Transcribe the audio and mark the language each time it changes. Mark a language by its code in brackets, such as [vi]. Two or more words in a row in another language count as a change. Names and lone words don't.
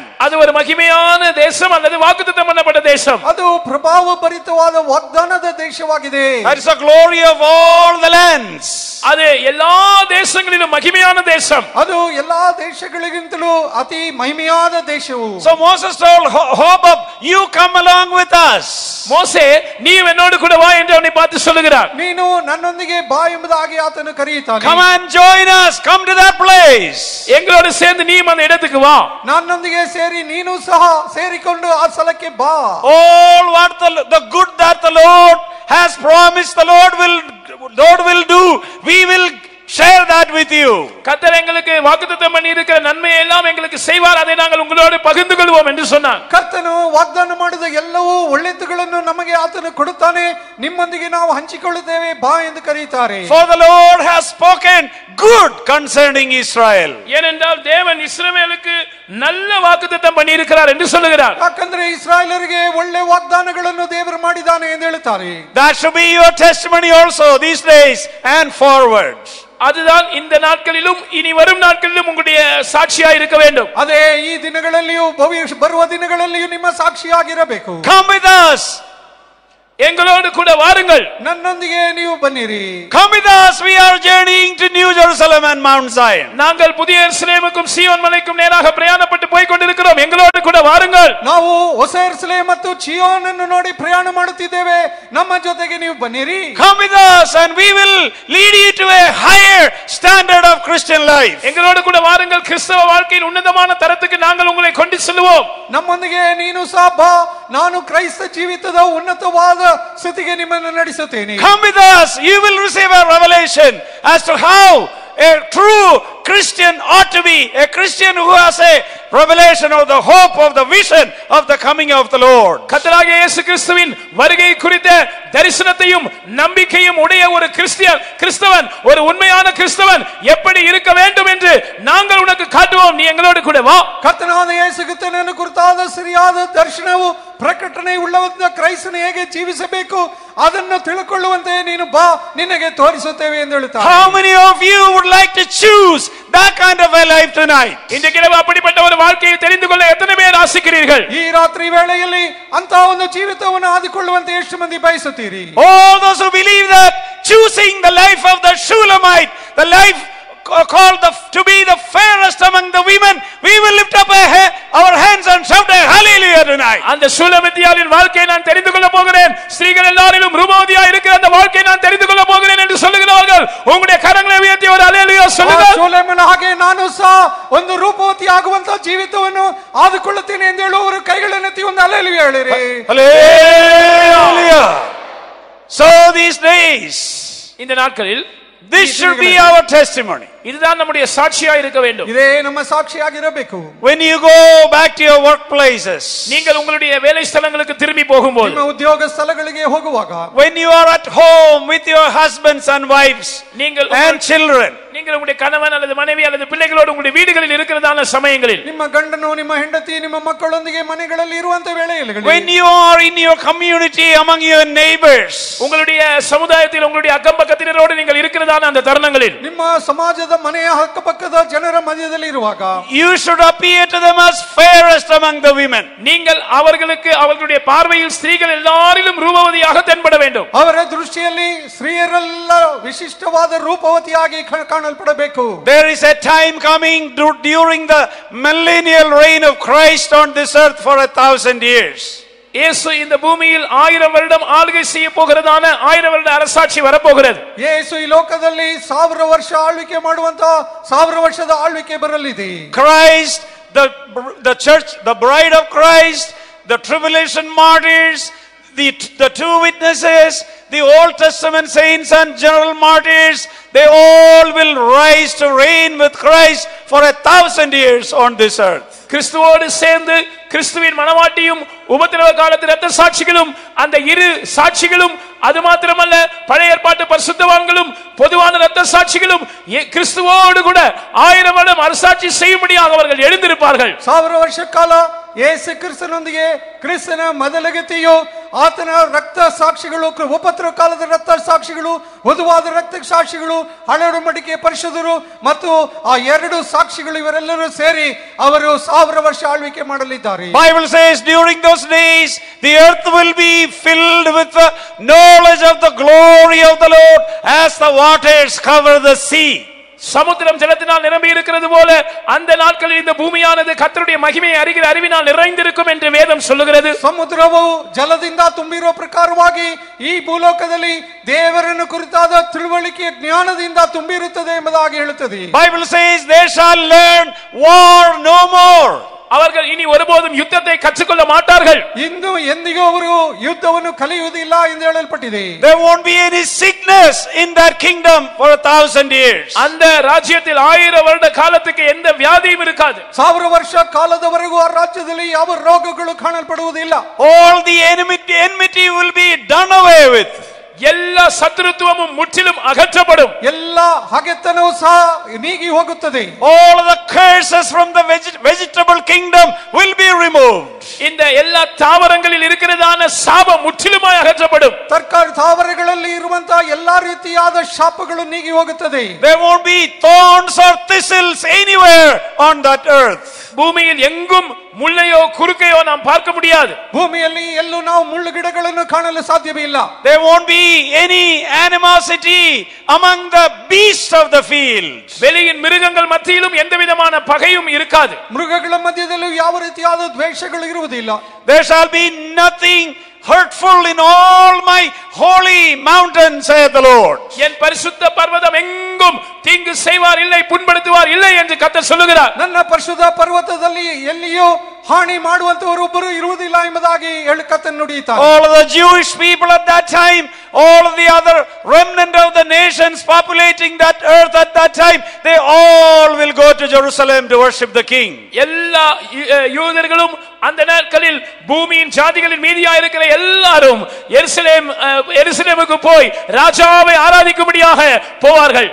[ta] அது ஒரு மகிமையான தேசம் அல்லது வாக்குத்தத்தம் பண்ணப்பட்ட தேசம். [kn] ಅದು ಪ್ರಭಾವ ಭರಿತವಾದ ವಾಗ್ದಾನದ ದೇಶವಾಗಿದೆ. [en] That is the glory of all the lands. [ta] அது எல்லா தேசங்களிலும் மகிமையான தேசம். [kn] ಅದು ಎಲ್ಲಾ ದೇಶಗಳಿಗಿಂತಲೂ ಅತಿ ಮಹಿಮೆಯಾದ ದೇಶವು. [en] So Moses told Hobab, you come along with us. [ta] மோசே நீ என்னோடு கூட வா என்று அவனை பார்த்து சொல்லுகிறார். [kn] ನೀನು ನನ್ನೊಂದಿಗೆ ಬಾ ಎಂಬುದಾಗಿ ಆತನು ಕರೆಯುತ್ತಾನೆ. [en] Come and join us, come to that place. [ta] எங்களோடு சேர்ந்து நீ அந்த இடத்துக்கு வா. [kn] ನನ್ನೊಂದಿಗೆ ಸೇರಿ ನೀನು ಸಹ ಸೇರಿಕೊಂಡು ಆ ಸ್ಥಳಕ್ಕೆ ಬಾ. [en] All what the good that the Lord has promised, the Lord will do. We will share that with you. [ta] கர்த்தர் எங்களுக்கு வாக்குத்தத்தம் பண்ணி இருக்கிற நன்மை எல்லாம் எங்களுக்கு செய்வார், அதை நாங்கள் உங்களோடு பகிர்ந்து கொள்வோம் என்று சொன்னார். [kn] ಕರ್ತನು ವಾಗ್ದಾನ ಮಾಡಿದ ಎಲ್ಲವೂ ಒಳ್ಳೆಯದುಗಳನ್ನು ನಮಗೆ ಆತನು ಕೊಡುತ್ತಾನೆ, ನಿಮ್ಮೊಂದಿಗೆ ನಾವು ಹಂಚಿಕೊಳ್ಳುತ್ತೇವೆ ಬಾ ಎಂದು ಕರೆಯುತ್ತಾರೆ. [en] For the Lord has spoken good concerning Israel. [ta] ஏனென்றால் தேவன் இஸ்ரவேலுக்கு நல்ல வாக்குத்தத்தம் பண்ணி இருக்கிறார் என்று சொல்லுகிறார். [kn] ಯಾಕಂದ್ರೆ ಇಸ್ರಾಯೇಲರಿಗೆ ಒಳ್ಳೆ ವಾಗ್ದಾನಗಳನ್ನು ದೇವರು ಮಾಡಿದ್ದಾನೆ ಎಂದು ಹೇಳುತ್ತಾರೆ. [en] That should be your testimony also these days and forward. [ta] அதுதான் இந்த நாட்களிலும் இனி வரும் நாட்களிலும் உங்களுடைய சாட்சியா இருக்க வேண்டும். [kn] ಅದೇ ಈ ದಿನಗಳಲ್ಲಿಯೂ ಬರುವ ದಿನಗಳಲ್ಲಿಯೂ ನಿಮ್ಮ ಸಾಕ್ಷಿಯಾಗಿರಬೇಕು. [en] Come with us. [ta] எங்களோடு கூட வாருங்கள். [kn] ನನ್ನೊಂದಿಗೆ ನೀವು ಬನ್ನಿರಿ. [en] Come with us. We are journeying to New Jerusalem and Mount Zion. [ta] நாங்கள் புதிய எருசலேமுக்கும் சீயோன் மலைக்கும் நேராக பிரயாணப்பட்டு போய் கொண்டிருக்கிறோம். எங்களோடு கூட வாருங்கள். [kn] ನಾವು ಹೊಸ ಯೆರೂಸಲೇಮ್ ಮತ್ತು ಚೀಯೋನ್ ಅನ್ನು ನೋಡಿ ಪ್ರಯಾಣ ಮಾಡುತ್ತಿದ್ದೇವೆ, ನಮ್ಮ ಜೊತೆಗೆ ನೀವು ಬನ್ನಿರಿ. [en] Come with us and we will lead you to a higher standard of Christian life. [ta] எங்களோடு கூட வாருங்கள், கிறிஸ்தவ வாழ்க்கையின் உன்னதமான தரத்துக்கு நாங்கள் உங்களை கொண்டு செல்வோம். [kn] ನಮ್ಮೊಂದಿಗೆ ನೀನು ಸಹ ಬಾ, ನಾನು ಕ್ರೈಸ್ತ ಜೀವಿತದ ಉನ್ನತವಾದ ಸ್ಥಿತಿಗೆ ನಿಮ್ಮನ್ನು ನಡೆಸುತ್ತೇನೆ. [en] Come with us. You will receive a revelation as to how a true Christian ought to be. A Christian who has a revelation of the hope of the vision of the coming of the Lord. [ta] கர்த்தராகிய இயேசு கிறிஸ்துவின் வருகை குறித்த தரிசனத்தையும் நம்பிக்கையும் உடைய ஒரு கிறிஸ்தவன், ஒரு உண்மையான கிறிஸ்தவன் எப்படி இருக்க வேண்டும் என்று நாங்கள் உனக்கு காட்டுவோம். நீ எங்களோடு கூட வா. [kn] ಕರ್ತನಾದ ಯೇಸು ಕ್ರಿಸ್ತನನ್ನು ಕುರಿತಾದ ಸರಿಯಾದ ದರ್ಶನವು ಪ್ರಕಟಣೆ ಉಳ್ಳವಂತ ಕ್ರೈಸ್ತನು ಹೇಗೆ ಜೀವಿಸಬೇಕು ಅದನ್ನು ತಿಳ್ಕೊಳ್ಳುವಂತೆ ನೀನು ಬಾ, ನಿನಗೆ ತೋರಿಸುತ್ತೇವೆ ಎಂದು ಹೇಳುತ್ತಾರೆ. [en] How many of you would like to choose that kind of a life tonight? [ta] இன்றைக்கு அப்படிப்பட்ட ஒரு வாழ்க்கையை தெரிந்து கொள்ள எத்தனை பேர் ஆசைக்கிறீர்கள்? [kn] ಈ ರಾತ್ರಿ ವೇಳೆಯಲ್ಲಿ ಅಂತ ಒಂದು ಜೀವಿತವನ್ನು ಆದಿಕೊಳ್ಳುವಂತೆ ಎಷ್ಟು ಮಂದಿ ಬಯಸುತ್ತೀರಿ? [en] All those who believe that choosing the life of the Shulamite, the life called to be the fairest among the women, we will lift up our hands and shout a hallelujah tonight. [ta] அந்த சூலமித்தியாளின் வாழ்க்கையை நான் தெரிந்து கொள்ள போகிறேன், ஸ்திரீகள் எல்லாரிலும் ரூபவதியா இருக்கிற அந்த வாழ்க்கையை நான் தெரிந்து கொள்ள போகிறேன் என்று சொல்லுகிறவர்கள் உங்களுடைய கரங்களை உயர்த்தி ஒரு ஹalleluya சொல்லுங்கள். [kn] ಸೊಲೊಮೋನನ ಹಾಗೆ ನಾನು ಸಹ ಒಂದು ರೂಪವತಿ ಆಗುವಂತ ಜೀವಿತವನ್ನು ಆದಿಕೊಳ್ಳುತ್ತೇನೆ ಎಂದು ಹೇಳುವವರು ಕೈಗಳನ್ನು ಎತ್ತಿ ಒಂದು ಹalleluya ಹೇಳಿರಿ. [en] Hallelujah. So these days, [ta] இந்த நாட்களில் [en] this should be our testimony. [ta] இதுதான் நம்முடைய சாட்சியா இருக்க வேண்டும். [kn] ಇದೇ ನಮ್ಮ ಸಾಕ್ಷಿಯಾಗಿರಬೇಕು. [en] When you go back to your workplaces, [ta] நீங்கள் உங்களுடைய வேலை ஸ்தலங்களுக்கு திரும்பி போகும்போது, [kn] ನಿಮ್ಮ ಉದ್ಯೋಗ ಸ್ಥಳಗಳಿಗೆ ಹೋಗುವಾಗ, [en] when you are at home with your husbands and wives and children, [ta] நீங்கள் உங்களுடைய கணவன் அல்லது மனைவி அல்லது பிள்ளைகளோடு உங்களுடைய வீடுகளில் இருக்கிறதான சமயங்களில், [kn] ನಿಮ್ಮ ಗಂಡನು ನಿಮ್ಮ ಹೆಂಡತಿ ನಿಮ್ಮ ಮಕ್ಕಳೊಂದಿಗೆ ಮನೆಗಳಲ್ಲಿ ಇರುವಂತ ವೇಳೆಯಲ್ಲಿ, [en] when you are in your community among your neighbors, [ta] உங்களுடைய சமுதாயத்தில் உங்களுடைய அக்கம்பக்கத்தினரோடு நீங்கள் இருக்கிறதான அந்த தருணங்களில், [kn] ನಿಮ್ಮ ಸಮಾಜದ ಮನೆಯ ಅಕ್ಕಪಕ್ಕದ ಜನರ ಮಧ್ಯದಲ್ಲಿ ಇರುವಾಗ, [en] you should appear to them as fairest among the women. [ta] நீங்கள் அவர்களுக்கு அவர்களுடைய பார்வையில் ஸ்திரீகள் எல்லாரிலும் ரூபவதியாக தென்பட வேண்டும். [kn] ಅವರ ದೃಷ್ಟಿಯಲ್ಲಿ ಸ್ತ್ರೀಯರೆಲ್ಲ ವಿಶಿಷ್ಟವಾದ ರೂಪವತಿಯಾಗಿ ಕಾಣಲ್ಪಡಬೇಕು. [en] There is a time coming during the millennial reign of Christ on this earth for 1000 years. [ta] இயேசு இந்த பூமியில் 1000 வருடம் ஆளுகை செய்ய போகிறதான 1000 வருட அரசாட்சி வரப்போகிறது. [kn] ಯೇಸು ಈ ಲೋಕದಲ್ಲಿ 1000 ವರ್ಷ ಆಳ್ವಿಕೆ ಮಾಡುವಂತ 1000 ವರ್ಷದ ಆಳ್ವಿಕೆ ಬರಲಿದೆ. [en] Christ, the church, the bride of Christ, the tribulation martyrs, the two witnesses, the Old Testament saints and general martyrs, they all will rise to reign with Christ for 1000 years on this earth. [ta] கிறிஸ்துவோடு சேர்ந்து கிறிஸ்துவின் மனவாட்டியும் உபத்திரவ காலத்து இரத்த சாட்சிகளும் அந்த இரு சாட்சிகளும், அது மாத்திரமல்ல பழைய ஏற்பாட்டு பரிசுத்தவான்களும் பொதுவான இரத்த சாட்சிகளும் கிறிஸ்துவோடு கூட 1000 வருடம் அரசாட்சி செய்யும்படியாக அவர்கள் எழுந்திருப்பார்கள். [kn] 1000 ವರ್ಷ ಕಾಲ ಯೇಸು ಕ್ರಿಸ್ತನೊಂದಿಗೆ ಕ್ರಿಸ್ತನ ಮೊದಲಗತಿಯು ಆತನ ರಕ್ತ ಸಾಕ್ಷಿಗಳು, ಉಪದ್ರವ ಕಾಲದ ರಕ್ತ ಸಾಕ್ಷಿಗಳು, ವಧುವಾದ ರಕ್ತ ಸಾಕ್ಷಿಗಳು, ಹಳೆ ಒಡಂಬಡಿಕೆಯ ಪರಿಶುದ್ಧರು ಮತ್ತು ಆ ಎರಡು ಸಾಕ್ಷಿಗಳು ಇವರೆಲ್ಲರೂ ಸೇರಿ ಅವರು 1000 ವರ್ಷ ಆಳ್ವಿಕೆ ಮಾಡಲಿದ್ದಾರೆ. [en] Bible says during those days the earth will be filled with the knowledge of the glory of the Lord as the waters cover the sea. [ta] சமுத்திரம் ஜலத்தினால் நிரம்பி இருக்கிறது போல அந்த நாட்களில் இந்த பூமியானது கர்த்தருடைய மகிமையை அறிகிற அறிவினால் நிறைந்திருக்கும் என்று வேதம் சொல்லுகிறது. [kn] ಸಮುದ್ರವು ಜಲದಿಂದ ತುಂಬಿರುವ ಪ್ರಕಾರವಾಗಿ ಈ ಭೂಲೋಕದಲ್ಲಿ ದೇವರನ್ನು ಕುರಿತಾದ ತಿಳುವಳಿಕೆ ಜ್ಞಾನದಿಂದ ತುಂಬಿರುತ್ತದೆ ಎಂಬುದಾಗಿ ಹೇಳುತ್ತದೆ. [en] Bible says they shall learn war no more. [ta] அவர்கள் இனி ஒருபோதும் யுத்தத்தை கற்றுக்கொள்ள மாட்டார்கள். [kn] ಇಂದು ಎಂದಿಗೂ ಅವರು ಯುದ್ಧವನ್ನು ಕಲಿಯುವುದಿಲ್ಲ ಎಂದು ಹೇಳಲ್ಪಟ್ಟಿದೆ. [en] There won't be any sickness in that kingdom for 1000 years. [ta] அந்த ராஜ்யத்தில் 1000 வருட காலத்துக்கு எந்த வியாதியும் இருக்காது. [kn] 1000 ವರ್ಷ ಕಾಲದವರೆಗೂ ಆ ರಾಜ್ಯದಲ್ಲಿ ಯಾವ ರೋಗಗಳು ಕಾಣಲ್ಪಡುವುದಿಲ್ಲ. [en] All the enmity will be done away with. [ta] எல்லா சத்துருத்துவமும் முற்றிலும் அகற்றப்படும். [kn] ಎಲ್ಲ ಹಗೆತನವೂ ಸಹ ನೀಗಿ ಹೋಗುತ್ತದೆ. [en] All the curses from the vegetable kingdom will be removed. [ta] இந்த எல்லா தாவரங்களில் இருக்கிறதான சாபம் முற்றிலுமாய் அகற்றப்படும். [kn] ತರಕಾರಿ ತಾವರಗಳಲ್ಲಿ ಇರುವಂತಹ ಎಲ್ಲಾ ರೀತಿಯಾದ ಶಾಪಗಳು ನೀಗಿ ಹೋಗುತ್ತದೆ. [en] There won't be thorns or thistles anywhere on that earth. [ta] பூமியில் எங்கும் முள்ளையோ குறுக்கையோ நாம் பார்க்க முடியாது. [kn] ಭೂಮಿಯಲ್ಲಿ ಎಲ್ಲೂ ನಾವು ಮುಳ್ಳು ಗಿಡಗಳನ್ನು ಕಾಣಲು ಸಾಧ್ಯವೇ ಇಲ್ಲ. [en] There won't be any animosity among the beasts of the field. [ta] வெளியின் மிருகங்கள் மத்தியிலும் எந்த விதமான பகையும் இருக்காது. [kn] ಮೃಗಗಳ ಮಧ್ಯದಲ್ಲೂ ಯಾವ ರೀತಿಯಾದ ದ್ವೇಷಗಳು ಇರುವುದಿಲ್ಲ. [en] There shall be nothing hurtful in all my holy mountains, saith the Lord. [ta] என் பரிசுத்த பர்வதம் எங்கும் தீங்கு செய்வார் இல்லை, புண்படுத்துவார் இல்லை என்று கர்த்தர் சொல்லுகிறார். [kn] ನನ್ನ ಪರಿಶುದ್ಧ ಪರ್ವತದಲ್ಲಿ ಎಲ್ಲಿಯೂ ಹಾನಿ ಮಾಡುವಂತವರು ಒಬ್ಬರು ಇರುವುದಿಲ್ಲ ಎಂಬುದಾಗಿ ಕರ್ತನು ನುಡಿಯುತ್ತಾನೆ. [en] All of the Jewish people at that time, all of the other remnant of the nations populating that earth at that time, they all will go to Jerusalem to worship the king. [ta] எல்லா யூதர்களும் அந்த நாட்களில் பூமியின் ஜாதிகளின் மீதியா இருக்கிற எல்லாரும் எருசலேமுக்கு போய் ராஜாவை ஆராதிக்கும்படியாக போவார்கள்.